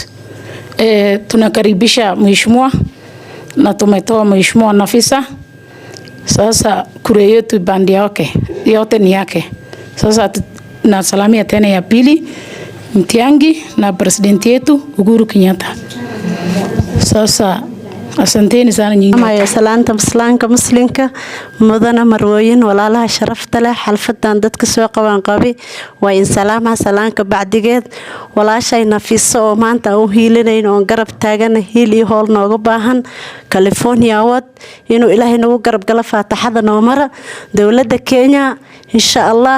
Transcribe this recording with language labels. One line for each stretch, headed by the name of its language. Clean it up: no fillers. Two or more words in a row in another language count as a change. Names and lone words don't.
Swahili: Tunakaribisha mheshimiwa na tumetoa mheshimiwa Nafisa. Sasa kura yetu bandi yake yote ni yake. Sasa na salamia tena ya pili Matiang'i na president yetu Uhuru Kenyatta. Sasa asanteni sana nyinyi.
Somali: Ama salaanta muslimka mudana marwooyin walaalaha sharafta leh xalfadan dadka soo qaban qabi waa in salaamaha salaanka bacdigeed walaashay Nafisa oo maanta u hiilinayeen oo garab taagan hiil iyo hool nooga baahan California Ward inuu Ilaahay nagu garab gala faataxada noo mara dawladda Kenya
Arabic: إن شاء الله.